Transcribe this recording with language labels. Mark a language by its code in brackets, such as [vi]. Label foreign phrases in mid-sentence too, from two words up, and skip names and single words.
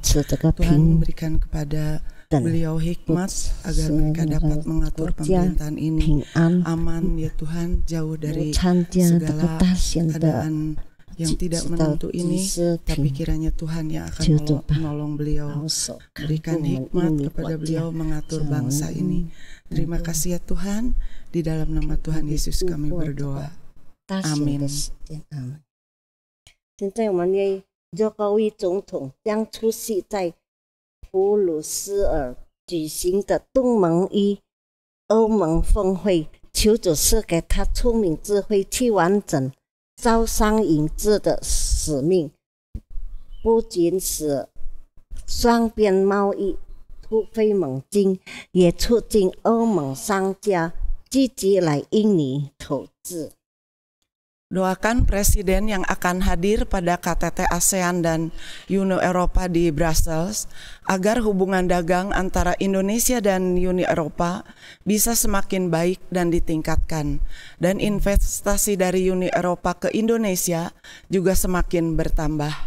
[id] Tuhan memberikan kepada beliau hikmat agar mereka dapat mengatur pemerintahan ini aman ya Tuhan, jauh dari segala keadaan yang tidak menentu ini, tapi kiranya Tuhan yang akan menolong beliau, berikan hikmat kepada beliau mengatur bangsa ini. Terima kasih ya Tuhan, di dalam nama Tuhan Yesus kami berdoa. Amin. [zh] 现在我们的佐科维总统将出席在普鲁斯尔举行的东盟与欧盟峰会，求主赐给他聪明智慧去完整招商引资的使命，不仅使双边贸易突飞猛进，也促进欧盟商家积极来印尼投资。 [id] Doakan Presiden yang akan hadir pada KTT ASEAN dan Uni Eropa di Brussels agar hubungan dagang antara Indonesia dan Uni Eropa bisa semakin baik dan ditingkatkan, dan investasi dari Uni Eropa ke Indonesia juga semakin bertambah.